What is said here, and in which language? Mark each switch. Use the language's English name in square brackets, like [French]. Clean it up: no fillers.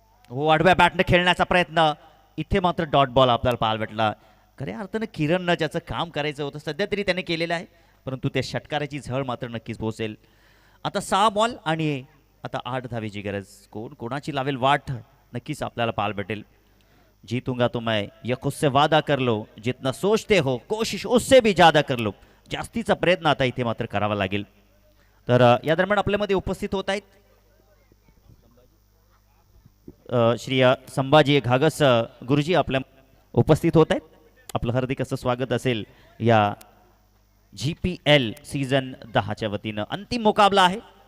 [Marathi] हो आडव्या बॅटने खेळण्याचा प्रयत्न. इथे मात्र डॉट बॉल आपल्याला पाहायला भेटला. खऱ्या अर्थानं किरणनं ज्याचं काम करायचं होतं सध्या तरी त्याने केलेलं आहे, परंतु त्या षटकाराची झळ मात्र नक्कीच पोहोचेल. आता 6 बॉल आणि आता 8 धावेची गरज. कोण कोणाची लावेल वाट नक्कीच आपल्याला पाहायला भेटेल. [Hindi] जीतूंगा तो मैं ये खुद से वादा कर लो, जितना सोचते हो कोशिश उससे भी ज्यादा कर लो. [Marathi] जास्तीचा प्रयत्न आता इथे मात्र करावा लागेल. तर या दरम्यान आपल्यामध्ये उपस्थित होत आहेत श्री संभाजी घागस गुरुजी आपल्या उपस्थित होत आहेत. आपलं हार्दिक असं स्वागत असेल या GPL सीझन 10च्या वतीनं. अंतिम मुकाबला आहे.